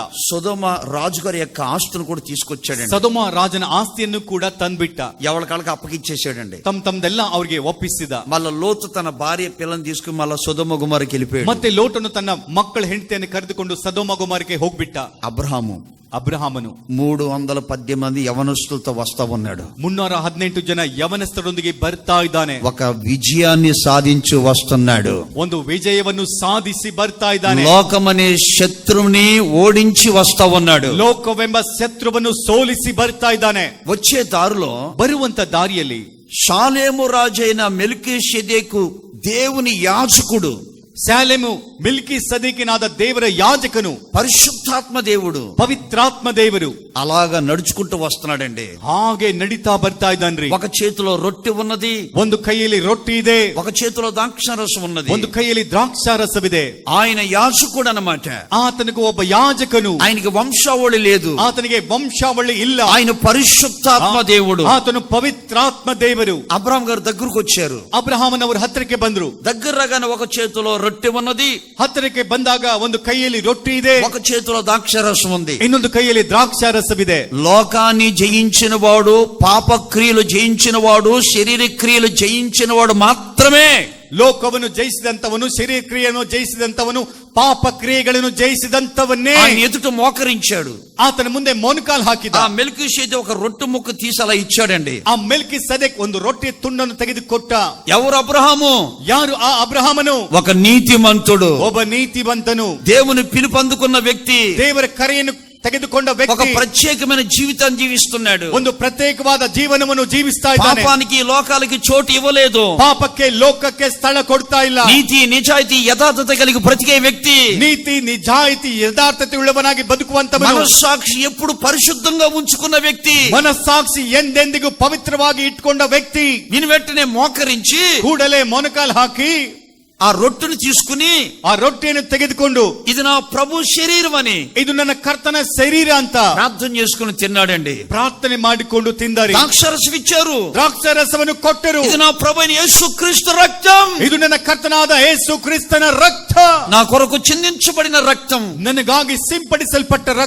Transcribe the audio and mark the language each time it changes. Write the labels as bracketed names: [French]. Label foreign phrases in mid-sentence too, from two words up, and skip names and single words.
[Telugu] సొదొమ రాజుగారి యొక్క ఆస్తును కూడా తీసుకొచ్చాడండి. [Kannada] ಸದೋಮ ರಾಜನ ಆಸ್ತಿಯನ್ನು ಕೂಡ ತಂದ್ಬಿಟ್ಟ. [Telugu] ఎవరి కాళ్ళకి అప్పగిచ్చేసాడండి. [Kannada] ತಮ್ದೆಲ್ಲ ಅವ್ರಿಗೆ ಒಪ್ಪಿಸಿದ. [Telugu] మళ్ళా లోతు తన భార్య పిల్లల్ని తీసుకుని మళ్ళా సొదొమ గుమారికి వెళ్ళిపోయాడు. [Kannada] ಮತ್ತೆ ಲೋಟನು ತನ್ನ ಮಕ್ಕಳ ಹೆಂಡತಿಯನ್ನು ಕರೆದುಕೊಂಡು ಸದೋಮ ಗುಮಾರಿಗೆ ಹೋಗ್ಬಿಟ್ಟ. ಅಬ್ರಹಾಮನು [Telugu] 318 మంది యవనస్తులతో వస్తా ఉన్నాడు. [Kannada] 318 ಜನ ಯವನಸ್ಥರೊಂದಿಗೆ ಬರ್ತಾ ಇದ್ದಾನೆ. [Telugu] ఒక విజయాన్ని సాధించి వస్తున్నాడు. [Kannada] ಒಂದು ವಿಜಯವನ್ನು ಸಾಧಿಸಿ ಬರ್ತಾ ಇದ್ದಾನೆ. [Telugu] లోకమనే శత్రువుని ఓడించి వస్తా ఉన్నాడు. [Kannada] ಲೋಕವೆಂಬ ಶತ್ರುವನ್ನು ಸೋಲಿಸಿ ಬರ್ತಾ ಇದ್ದಾನೆ. [Telugu] వచ్చే దారిలో [Kannada] ಬರುವಂತ ದಾರಿಯಲ್ಲಿ [Telugu] షాలేము రాజైన మెల్కీషెదెకు దేవుని యాజకుడు, [Kannada] ಶಾಲೆಮು ಮಿಲ್ಕಿ ಸದೀಕಿನಾದ ದೇವರ ಯಾಜಕನು, [Telugu] పరిశుద్ధాత్మ దేవుడు, [Kannada] ಪವಿತ್ರಾತ್ಮ ದೇವರು [Telugu] అలాగా నడుచుకుంటూ వస్తున్నాడండి. [Kannada] ಹಾಗೆ ನಡೀತಾ ಬರ್ತಾ ಇದ್ದಾನ್ರಿ. [Telugu] ఒక చేతిలో రొట్టె ఉన్నది, [Kannada] ಒಂದು ಕೈಯಲ್ಲಿ ರೊಟ್ಟಿ ಇದೆ, [Telugu] ఒక చేతిలో ద్రాక్షారసం ఉన్నది, [Kannada] ಒಂದು ಕೈಯಲ್ಲಿ ದ್ರಾಕ್ಷಾರಸವಿದೆ. [Telugu] ఆయన యాజకుడు అన్నమాట. [Kannada] ಆತನಿಗೆ ಒಬ್ಬ ಯಾಜಕನು, [Telugu] ఆయనకి వంశావళి లేదు, [Kannada] ಆತನಿಗೆ ವಂಶಾವಳಿ ಇಲ್ಲ. [Telugu] ఆయన పరిశుద్ధాత్మ దేవుడు, [Kannada] ಆತನು ಪವಿತ್ರಾತ್ಮ ದೇವರು. [Telugu] అబ్రహాం గారు దగ్గరకు వచ్చారు. [Kannada] ಅಬ್ರಹಾಮನವರ ಹತ್ತಿರಕ್ಕೆ ಬಂದ್ರು. [Telugu] దగ్గర రాగానే ఒక చేతిలో రొట్టె ఉన్నది, [Kannada] ಹತ್ತಿರಕ್ಕೆ ಬಂದಾಗ ಒಂದು ಕೈಯಲ್ಲಿ ರೊಟ್ಟಿ ಇದೆ, [Telugu] ఒక చేతిలో ద్రాక్షారసం ఉంది, [Kannada] ಇನ್ನೊಂದು ಕೈಯಲ್ಲಿ ದ್ರಾಕ್ಷಾರಸವಿದೆ. [Telugu] లోకాన్ని జయించిన వాడు, పాప క్రియలు జయించిన వాడు, శరీర క్రియలు జయించిన వాడు మాత్రమే [Kannada] ಲೋಕವನ್ನು ಜಯಿಸಿದಂತವನು, ಶರೀರ ಕ್ರಿಯೆಯನ್ನು ಜಯಿಸಿದಂತವನು, ಪಾಪ ಕ್ರಿಯೆಗಳನ್ನು ಜಯಿಸಿದಂತವನ್ನೇ [Telugu] ఆయన ఎదుట మోకరించాడు. [Kannada] ಆತನ ಮುಂದೆ ಮೊಣಕಾಲು ಹಾಕಿದ. [Telugu] ఆ మెల్కీషెదెకు ఒక రొట్టె ముక్క తీసి అలా ఇచ్చాడండి. [Kannada] ಆ ಮೆಲ್ಕಿ ಸದೆಕ್ ಒಂದು ರೊಟ್ಟಿ ತುಂಡನ್ನು ತೆಗೆದುಕೊಟ್ಟ. [Telugu] ఎవరు అబ్రహాము? [Kannada] ಯಾರು ఆ ಅಬ್ರಹಾಮನು? [Telugu] ఒక నీతిమంతుడు, [Kannada] ಒಬ್ಬ ನೀತಿವಂತನು, [Telugu] దేవుని పిలుపు అందుకున్న వ్యక్తి, [Kannada] ದೇವರ ಕರೆಯನ್ನು ತೆಗೆದುಕೊಂಡ [Telugu] ఒక [Kannada] ವ್ಯಕ್ತಿ [Telugu] ప్రత్యేకమైన జీవితాన్ని జీవిస్తున్నాడు. [Kannada] ಒಂದು ಪ್ರತ್ಯೇಕವಾದ ಜೀವನವನ್ನು ಜೀವಿಸ್ತಾ ಇದ್ದಾನೆ. [Telugu] పాపానికి లోకాలకి చోటు ఇవ్వలేదు. [Kannada] ಪಾಪಕ್ಕೆ ಲೋಕಕ್ಕೆ ಸ್ಥಳ ಕೊಡ್ತಾ ಇಲ್ಲ. [Telugu] నీతి నిజాయితీ యథార్థత కలిగి బ్రతికే వ్యక్తి, [Kannada] ನೀತಿ ನಿಜಾಯಿತಿ ಯಥಾರ್ಥತೆ ಉಳ್ಳವನಾಗಿ ಬದುಕುವಂತವನು, [Telugu] మనస్సాక్షి ఎప్పుడు పరిశుద్ధంగా ఉంచుకున్న వ్యక్తి, [Kannada] ಮನಸ್ಸಾಕ್ಷಿ ಎಂದೆಂದಿಗೂ ಪವಿತ್ರವಾಗಿ ಇಟ್ಕೊಂಡ ವ್ಯಕ್ತಿ [Telugu] దీని వెంటనే మోకరించి [Kannada] ಕೂಡಲೇ ಮೊಣಕಾಲು ಹಾಕಿ [Telugu] ఆ రొట్టెను తీసుకుని [Kannada] ಆ ರೊಟ್ಟಿಯನ್ನು ತೆಗೆದುಕೊಂಡು [Telugu] ఇది నా ప్రభు శరీరం అని [Kannada] ಇದು ನನ್ನ ಕರ್ತನ ಶರೀರ ಅಂತ [Telugu] ప్రార్థన చేసుకుని తిన్నాడండి. [Kannada] ಪ್ರಾರ್ಥನೆ ಮಾಡಿಕೊಂಡು ತಿಂದಾರೆ. [Telugu] ద్రాక్షరసం ఇచ్చారు, [Kannada] ದ್ರಾಕ್ಷಾರಸವನ್ನು ಕೊಟ್ಟರು. [Telugu] ఇది నా ప్రభు అయిన యేసుక్రీస్తు రక్తం, [Kannada] ಇದು ನನ್ನ ಕರ್ತನಾದ ಯೇಸು ಕ್ರಿಸ್ತನ ರಕ್ತ, [Telugu] నా కొరకు చిందించబడిన రక్తం, [Kannada] ನನಗಾಗಿ ಸಿಂಪಡಿಸಲ್ಪಟ್ಟ ರಕ್ತ.